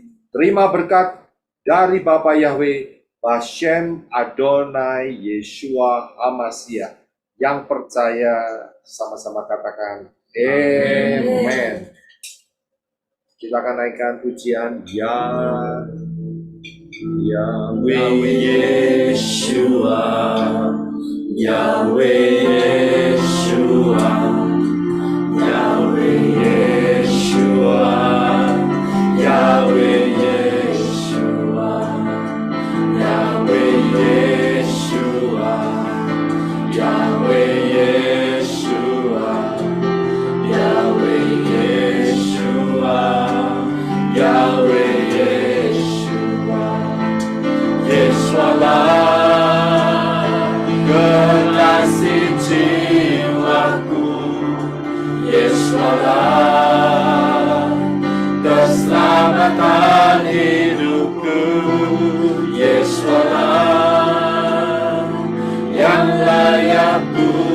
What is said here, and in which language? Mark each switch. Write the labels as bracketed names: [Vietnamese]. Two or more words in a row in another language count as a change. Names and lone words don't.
[Indonesian] Terima berkat dari Bapa Yahweh, [Hebrew] בשם אדוני ישוע המשיח. [Indonesian] Yang percaya sama-sama katakan amen. Kita akan naikkan pujian Yahweh Yeshua, Yahweh Yeshua, Yahweh Yeshua, Yahweh Yeshua, Yahweh Yeshua, Yahweh Yeshua, Yahweh Yeshua, Yahweh Yeshua, Yeshualah kekasih jiwaku, Yeshualah keselamatan hidupku, Yeshualah yang layak ku